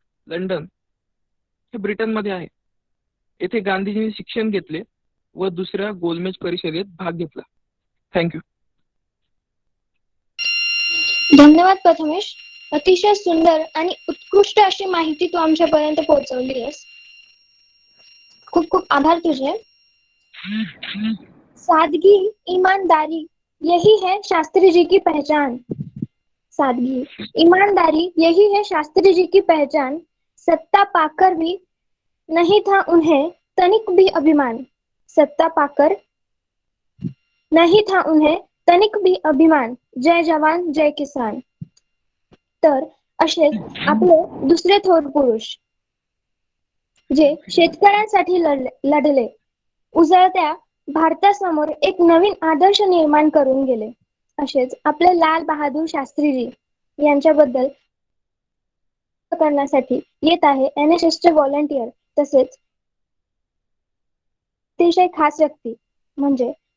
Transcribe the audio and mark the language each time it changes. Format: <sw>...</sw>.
<mr>London हे ब्रिटनमध्ये आहे. येथे गांधीजींनी शिक्षण घेतले व दुसऱ्या गोलमेज परिषदेत भाग घेतला.</mr> <en>Thank you.</en> <mr>धन्यवाद प्रथमेश. अतिशय सुंदर आणि उत्कृष्ट अशी माहिती तू आमच्यापर्यंत पोहोचवली आहेस. खूप खूप आभार तुझे.</mr> <hi>सादगी, ईमानदारी यही है शास्त्री जी की पहचान. सादगी, ईमानदारी यही है शास्त्री जी की पहचान. सत्ता पाकर भी नहीं था उन्हें तनिक भी अभिमान. सत्ता पाकर नहीं था उन्हें तनिक भी अभिमान. जय जवान जय किसान.</hi> <mr>तर असेच आपले दुसरे थोर पुरुष जे शेतकऱ्यांसाठी लढले, उजळत्या भारतासमोर एक नवीन आदर्श निर्माण करून गेले, असेच आपले लाल बहादूर शास्त्रीजी यांच्याबद्दल करण्यासाठी येत आहे NSS चे व्हॉलंटियर तसेच अतिशय खास व्यक्ती म्हणजे</mr>